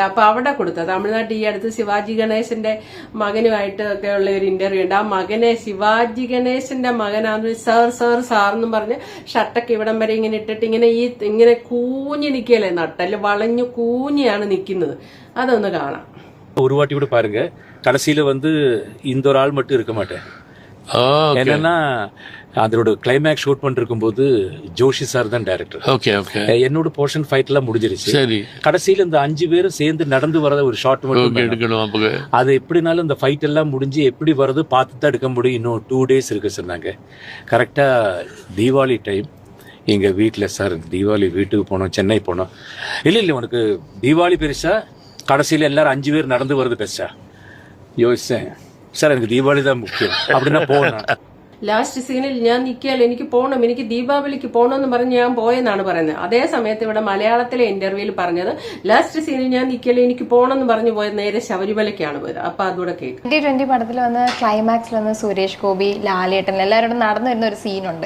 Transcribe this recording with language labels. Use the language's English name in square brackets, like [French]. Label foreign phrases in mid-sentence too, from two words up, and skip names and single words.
[Malayalam] അപ്പൊ അവിടെ കൊടുത്ത തമിഴ്നാട്ടിൽ ഈ അടുത്ത് ശിവാജി ഗണേശന്റെ മകനുമായിട്ട് ഒക്കെ ഉള്ള ഒരു ഇന്റർവ്യൂ ഉണ്ട്. ആ മകനെ ശിവാജി ഗണേശന്റെ മകനാന്ന് സാറെന്നും പറഞ്ഞ് ഷർട്ടൊക്കെ ഇവിടം വരെ ഇങ്ങനെ ഇട്ടിട്ട് ഇങ്ങനെ കൂഞ്ഞി നിൽക്കല്ലേ, നട്ടല് വളഞ്ഞു കൂഞ്ഞിയാണ് നിൽക്കുന്നത്. അതൊന്ന് കാണാം. [Tamil] ஒரு வாட்டி கூட பாருங்க, கடைசியில இந்த ஒரு ஆள் மட்டும் இருக்க மாட்டேன். என்னன்னா அதோட [English] climax shoot [Tamil] பண்ணிருக்கும் போது ஜோஷி சார் தான் டைரக்டர். ஓகே ஓகே. என்னோட போர்ஷன் ஃபைட் எல்லாம் முடிஞ்சிருச்சு. சரி. கடைசியில இந்த 5 பேரும் சேர்ந்து நடந்து வரத ஒரு ஷாட் மட்டும் எடுக்கணும். அது எப்படினாலும் இந்த ஃபைட் எல்லாம் முடிஞ்சு எப்படி வரது பார்த்து தான் எடுக்க முடியும். இன்னும் 2 days இருக்கு சொன்னாங்க. கரெக்டா தீபாவளி டைம் எங்க வீட்டுல, சார் தீபாவளி வீட்டுக்கு போனோம், சென்னை போனோம். இல்ல உனக்கு தீபாவளி பெருசா, கடைசியில எல்லாரும் 5 பேர் நடந்து வருது பெருசா? யோசிச்சேன், சார் எனக்கு தீபாவளி தான் முக்கியம் அப்படின்னா போனேன். [English] last scene [Malayalam] ഞാൻ നിൽക്കിയാൽ എനിക്ക് പോകണം, എനിക്ക് ദീപാവലിക്ക് പോകണമെന്ന് പറഞ്ഞ് ഞാൻ പോയെന്നാണ് പറയുന്നത്. അതേ സമയത്ത് ഇവിടെ മലയാളത്തിലെ ഇന്റർവ്യൂവിൽ പറഞ്ഞത് [English] last scene [Malayalam] ഞാൻ നിൽക്കിയാൽ എനിക്ക് പോകണമെന്ന് പറഞ്ഞു പോയത് നേരെ ശബരിമലയ്ക്കാണ് പോയത്. അപ്പൊ അതുകൂടെ കേൾക്കും. 2020 പടത്തിൽ വന്ന് ക്ലൈമാക്സിൽ വന്ന് സുരേഷ് ഗോപി, ലാലേട്ടൻ എല്ലാവരോടും നടന്നു വരുന്ന ഒരു സീനുണ്ട്.